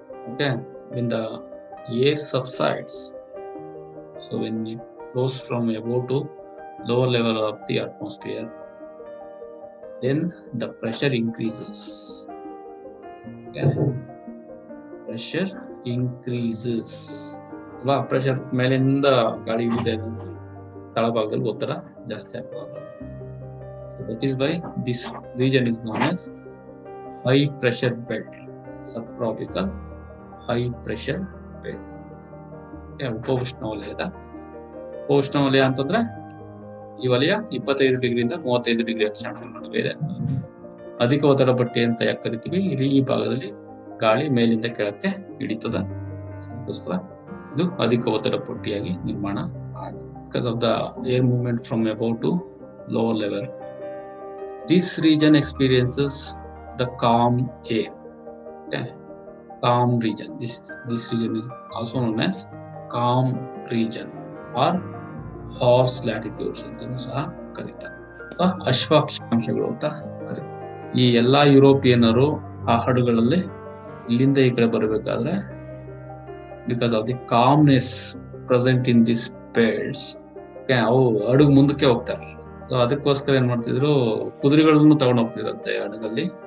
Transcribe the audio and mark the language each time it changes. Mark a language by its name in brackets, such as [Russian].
[English] Okay, when the air subsides, so when it flows from above to lower level of the atmosphere, then the pressure increases. Okay, pressure increases. [Kannada] Pressure ಮೇಲಿಂದ ಗಾಳಿ ಇಳಿತಾ ಇದೆ, ತಳಭಾಗದಲ್ಲಿ ಒತ್ತಡ ಜಾಸ್ತಿ ಆಗ್ತದೆ. [English] That is why this region is known as high pressure belt, subtropical high pressure belt. [Kannada] ಉಪೋಷ್ಣವಲಯದ ಉಪೋಷ್ಣವಲಯ ಅಂತಂದ್ರೆ ಈ ವಲಯ 25 ಡಿಗ್ರಿಯಿಂದ 35 ಡಿಗ್ರಿ ಅಕ್ಷಾಂಶದ ನಡುವೆ ಇದೆ. ಅಧಿಕ ಒತ್ತಡ ಪಟ್ಟಿ ಅಂತ ಯಾಕೆ ಕರಿತೀವಿ? ಇಲ್ಲಿ ಈ ಭಾಗದಲ್ಲಿ ಗಾಳಿ ಮೇಲಿಂದ ಕೆಳಕ್ಕೆ ಇಳಿತದ, ಅದಕ್ಕೋಸ್ಕರ ಇದು ಅಧಿಕ ಒತ್ತಡ ಪಟ್ಟಿಯಾಗಿ ನಿರ್ಮಾಣ ಆಗಿದೆ. [English] Because of the air movement from above to lower level, this region experiences the calm air. Okay, calm region. This region is also known as calm region or horse latitudes [Kannada] ಅಂತಲೂ ಸಹ ಕರೀತಾರೆ. ಅಶ್ವಾಕ್ಷಾಂಶಗಳು ಅಂತ ಕರೀತಾರೆ. ಈ ಎಲ್ಲಾ ಯುರೋಪಿಯನ್ನರು ಆ ಹಡಗುಗಳಲ್ಲಿ ಇಲ್ಲಿಂದ ಈ ಕಡೆ ಬರಬೇಕಾದ್ರೆ [English] because of the calmness present in this belts, [Kannada] ಅವು ಹಡಗು ಮುಂದಕ್ಕೆ ಹೋಗ್ತಾರೆ. ಸೊ ಅದಕ್ಕೋಸ್ಕರ ಏನ್ ಮಾಡ್ತಿದ್ರು, ಕುದುರೆಗಳನ್ನು ತಗೊಂಡು ಹೋಗ್ತಿದ್ರಂತೆ ಹಡಗಲ್ಲಿ.